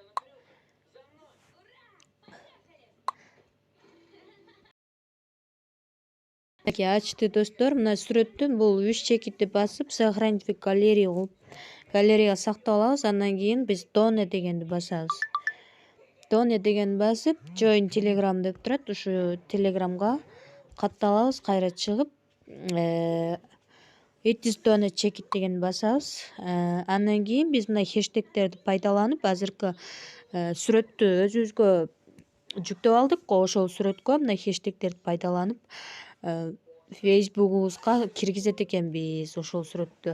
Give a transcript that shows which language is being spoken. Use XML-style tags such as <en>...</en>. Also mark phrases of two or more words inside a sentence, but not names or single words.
<ky>Мынакей ачты достор, мына сүрөттүн бул 3 чекитти басып</ky> <ru>сохранить в галерея</ru> <ky>кылып галереяга сактап алабыз. Андан кийин биз Done дегенди басабыз. Done дегенди басып</ky> <en>join telegram</en> <ky>деп турат, ушу телеграмга катталабыз. Кайра чыгып</ky> <en>it is Done</en> <ky>чекит дегенди басабыз. Андан кийин биз мына хэштегтерди пайдаланып азыркы сүрөттү өзүбүзгө жүктөп алдык го, ошол сүрөткө мына хэштегтерди пайдаланып фейсбугубузга киргизет экенбиз ошол сүрөттү.</ky>